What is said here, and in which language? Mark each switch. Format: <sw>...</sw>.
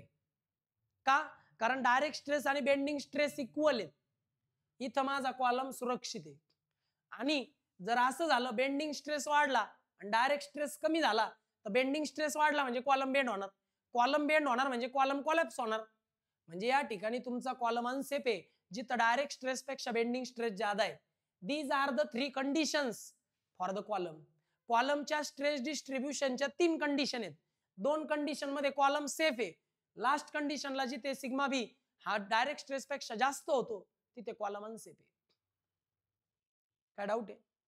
<mr>का? कारण direct stress आणि बेंडिंग स्ट्रेस इक्वल आहेत, इथं माझा कॉलम सुरक्षित आहे. आणि जर असं झालं, बेंडिंग स्ट्रेस वाढला आणि डायरेक्ट स्ट्रेस कमी झाला, तर बेंडिंग स्ट्रेस वाढला म्हणजे कॉलम बेंड होणार, कॉलम बेंड होणार म्हणजे कॉलम कोलॅप्स होणार. म्हणजे या ठिकाणी तुमचा कॉलम अनसेफ आहे, जिथं डायरेक्ट स्ट्रेस पेक्षा बेंडिंग स्ट्रेस जादा आहे.</mr> <en>These are the 3 conditions for the column.</en> <mr>कॉलमच्या स्ट्रेस डिस्ट्रीब्युशनच्या 3 कंडिशन आहेत. 2 कंडिशन मध्ये कॉलम सेफ आहे, लास्ट कंडिशनला जिथे सिग्मा बी हा डायरेक्ट स्ट्रेस पेक्षा जास्त होतो तिथे कॉलम अनसेफ आहे. काय डाऊट आहे?</mr>